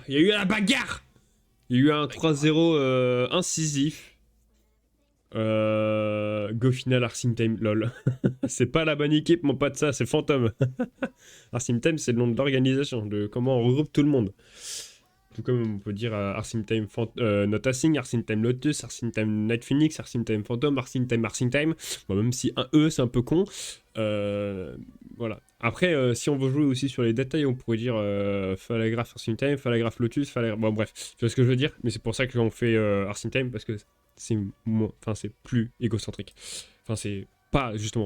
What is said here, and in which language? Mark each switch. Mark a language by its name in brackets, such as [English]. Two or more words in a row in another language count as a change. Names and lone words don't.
[French] Il y a eu la bagarre. Il y a eu un 3-0 incisif. [English] Go final Arsim Time, lol. [French] C'est pas la bonne équipe, mon pote, ça, c'est Phantom. Arsim Time, c'est le nom de l'organisation, de comment on regroupe tout le monde. Tout comme on peut dire Arsim Time Notasing, Arsim Time Lotus, Arsim Time Night Phoenix, Arsim Time Phantom, Arsim Time. Bon, même si un E, c'est un peu con. Voilà. Après, si on veut jouer aussi sur les détails, on pourrait dire Falagraph Arsim Time, Falagraph Lotus, Bon, bref, tu vois ce que je veux dire. Mais c'est pour ça que on fait Arsim Time, parce que c'est plus égocentrique. Enfin, c'est pas, justement.